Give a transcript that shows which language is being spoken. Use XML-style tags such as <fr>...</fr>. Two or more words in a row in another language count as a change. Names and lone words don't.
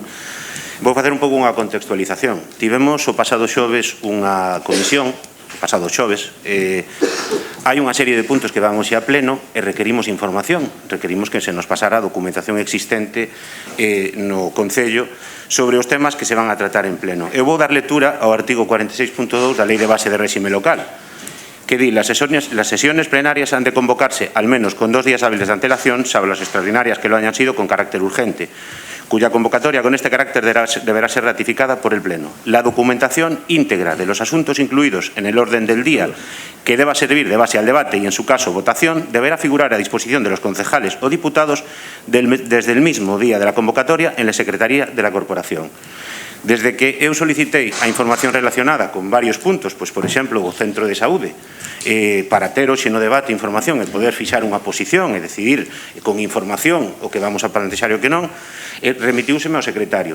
<gl>Vou facer un pouco unha contextualización. Tivemos o pasado xoves unha comisión, pasado xoves, hai unha serie de puntos que vamos a pleno e requerimos información, requerimos que se nos pasara a documentación existente no Concello sobre os temas que se van a tratar en pleno. Eu vou dar lectura ao artigo 46.2 da Lei de Base de Réxime Local, que di:</gl> <es>las sesiones plenarias han de convocarse al menos con 2 días hábiles de antelación, salvo las extraordinarias que lo hayan sido, con carácter urgente, cuya convocatoria con este carácter deberá ser ratificada por el Pleno. La documentación íntegra de los asuntos incluidos en el orden del día que deba servir de base al debate y, en su caso, votación, deberá figurar a disposición de los concejales o diputados desde el mismo día de la convocatoria en la Secretaría de la Corporación.</es> <gl>Desde que eu solicitei a información relacionada con varios puntos, pois, por exemplo, o Centro de Saúde, para ter hoxe no debate información e poder fixar unha posición e decidir con información o que vamos a plantexar e o que non, remitiúseme ao secretario.</gl>